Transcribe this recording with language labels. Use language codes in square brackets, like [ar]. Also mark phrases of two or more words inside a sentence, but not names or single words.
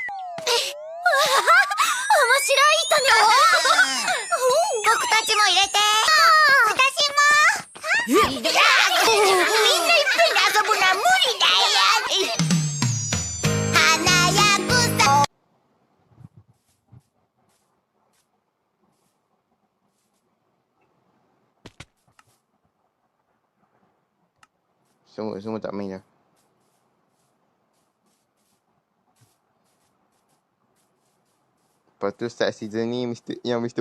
[ja] 面白い人ね。僕たちも入れて。私も。みんないっぺんに遊ぶのは無理だよ。華やぐさ。 [ms] Semua tak main dah. Lepas tu [en] start season [ms] ni yang Mr.